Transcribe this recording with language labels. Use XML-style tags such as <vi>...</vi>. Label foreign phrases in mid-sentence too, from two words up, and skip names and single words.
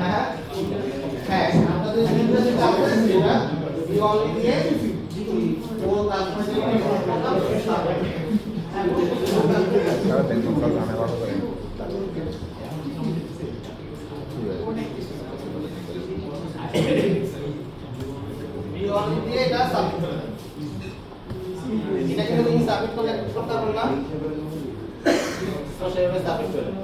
<bn>হ্যাঁ আপনাদের যেটা আছে সেটা</bn> <en>view only</en> <bn>দিয়ে</bn> <es>Ahora tengo un programa abajo por ahí.</es> <bn>দিয়ে এটা সাবমিট করে দেন এটা কিন্তু তুমি সাবমিট করলে করতে পারবে না তো সেভাবে সাবমিট করে দেন</bn>